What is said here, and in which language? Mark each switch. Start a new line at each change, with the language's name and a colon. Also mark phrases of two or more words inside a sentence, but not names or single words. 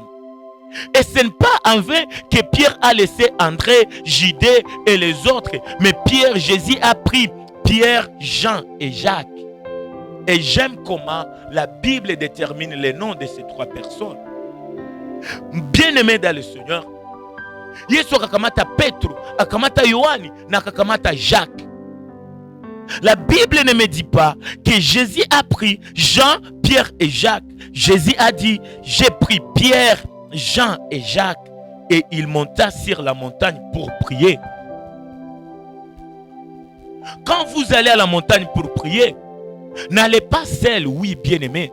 French: Et ce n'est pas en vain que Pierre a laissé André, Judée et les autres. Mais Jésus a pris Pierre, Jean et Jacques. Et j'aime comment la Bible détermine les noms de ces 3 personnes. Bien-aimés dans le Seigneur,
Swahili: Yesu akakamata Petro, akakamata Yohani, na akakamata Jacques.
French: La Bible ne me dit pas que Jésus a pris Jean, Pierre et Jacques. Jésus a dit, j'ai pris Pierre, Jean et Jacques, et il monta sur la montagne pour prier. Quand vous allez à la montagne pour prier, n'allez pas seul, oui bien-aimé.